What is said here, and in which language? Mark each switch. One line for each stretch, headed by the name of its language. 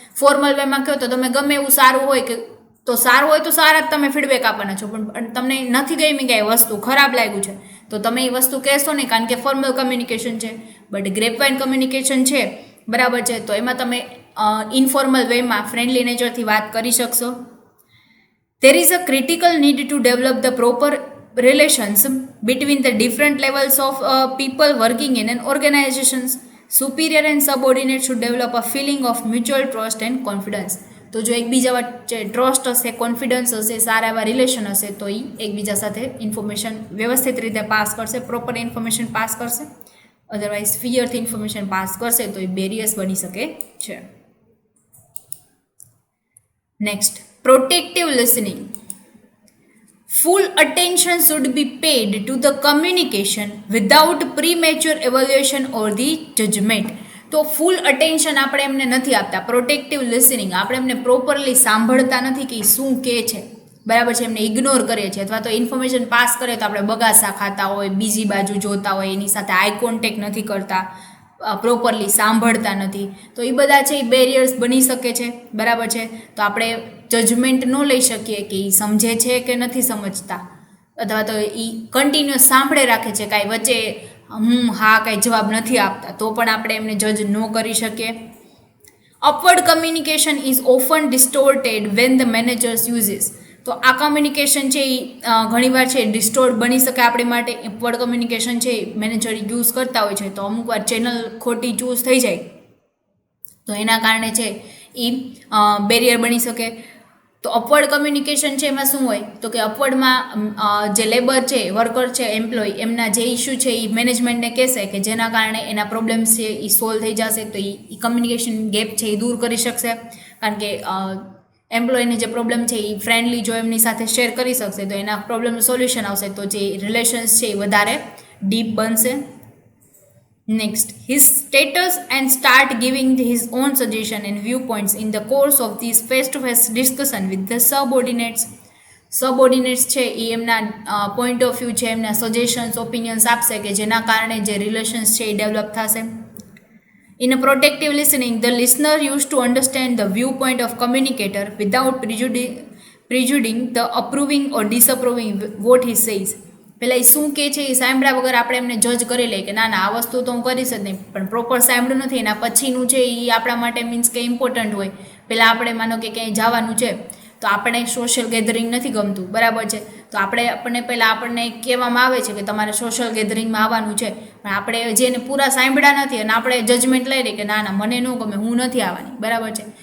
Gujarati: Formal વેમાં કહો તો તમે ગમે એવું સારું હોય કે તો સારું હોય તો સારા જ તમે ફીડબેક આપવાના છો, પણ તમને નથી ગમી કાંઈ વસ્તુ, ખરાબ લાગ્યું છે તો તમે એ વસ્તુ કહેશો નહીં, કારણ કે ફોર્મલ કમ્યુનિકેશન છે. બટ ગ્રેપવાઇન કમ્યુનિકેશન છે, બરાબર છે, તો એમાં તમે ઇનફોર્મલ વેમાં ફ્રેન્ડલી નેચરથી વાત કરી શકશો.
English: There is a critical need to develop the proper relations between the different levels of people working in an organization. Superior and subordinate should develop a feeling of mutual trust and confidence.
Gujarati: તો જો એકબીજા વચ્ચે trust હશે, confidence હશે, સારા એવા relation હશે તો એ એકબીજા સાથે ઇન્ફોર્મેશન વ્યવસ્થિત રીતે પાસ કરશે, પ્રોપર ઇન્ફોર્મેશન પાસ કરશે. અધરવાઇઝ ફિયરથી ઇન્ફોર્મેશન પાસ કરશે તો એ બેરિયર્સ બની શકે છે.
English: Next, protective listening. Full attention should be paid to the communication without premature evaluation or the judgment.
Gujarati: તો ફૂલ અટેન્શન આપણે એમને નથી આપતા. પ્રોટેક્ટિવ લિસનિંગ, આપણે એમને પ્રોપરલી સાંભળતા નથી કે શું કહે છે, બરાબર છે, એમને ઇગ્નોર કરીએ છીએ અથવા તો ઇન્ફોર્મેશન પાસ કરે તો આપણે બગાસા ખાતા હોય, બીજી બાજુ જોતા હોય, એની સાથે આઈ કોન્ટેક્ટ નથી કરતા, પ્રોપરલી સાંભળતા નથી, તો એ બધા છે એ બેરિયર્સ બની શકે છે, બરાબર છે. તો આપણે જજમેન્ટ ન લઈ શકીએ કે એ સમજે છે કે નથી સમજતા, અથવા તો એ કન્ટિન્યુઅસ સાંભળે રાખે છે, કાંઈ વચ્ચે હા કાંઈ જવાબ નથી આપતા, તો પણ આપણે એમને જજ ન કરી શકીએ.
English: Upward communication is often distorted when the managers uses.
Gujarati: તો આ કમ્યુનિકેશન છે એ ઘણીવાર છે ડિસ્ટોર્ડ બની શકે આપણી માટે. અપવર્ડ કમ્યુનિકેશન છે મેનેજર યુઝ કરતા હોય છે તો અમુક વાર ચેનલ ખોટી ચૂઝ થઈ જાય તો એના કારણે છે એ બેરિયર બની શકે. તો અપવર્ડ કમ્યુનિકેશન છે એમાં શું હોય તો કે અપવર્ડમાં જે લેબર છે વર્કર છે એમ્પ્લોય એમના જે ઇસ્યુ છે એ મેનેજમેન્ટને કહેશે કે જેના કારણે એના પ્રોબ્લેમ્સ છે એ સોલ્વ થઈ જશે. તો એ કમ્યુનિકેશન ગેપ છે એ દૂર કરી શકશે કારણ કે એમ્પ્લોયને જે પ્રોબ્લેમ છે એ ફ્રેન્ડલી જો એમની સાથે શેર કરી શકશે તો એના પ્રોબ્લેમનું સોલ્યુશન આવશે તો જે રિલેશન્સ છે એ વધારે ડીપ બનશે.
English: Next, his status and start giving his own suggestion and viewpoints in the course of these face-to-face discussion with the subordinates.
Gujarati: સબઓર્ડિનેટ્સ છે એ એમના પોઈન્ટ ઓફ વ્યૂ છે એમના સજેશન્સ ઓપિનિયન્સ આપશે કે જેના કારણે જે રિલેશન્સ છે એ ડેવલપ થશે.
English: In a protective listening, the listener used to understand the viewpoint of communicator without prejudicing the approving or disapproving what he says.
Gujarati: પેલા એ શું કહે છે એ સાંભળ્યા વગર આપણે એમને જજ કરી લઈએ કે ના ના આ વસ્તુ તો હું કરીશ જ નહીં, પણ પ્રોપર સાંભળ્યું નથી એના પછીનું છે એ આપણા માટે મીન્સ કે ઇમ્પોર્ટન્ટ હોય. પહેલાં આપણે માનો કે ક્યાંય જવાનું છે તો આપણે સોશિયલ ગેધરિંગ નથી ગમતું, બરાબર છે, તો આપણને પહેલાં આપણને કહેવામાં આવે છે કે તમારે સોશિયલ ગેધરિંગમાં આવવાનું છે, પણ આપણે જેને પૂરા સાંભળ્યા નથી અને આપણે જજમેન્ટ લઈ લઈએ કે ના ના મને ન ગમે હું નથી આવવાની, બરાબર છે.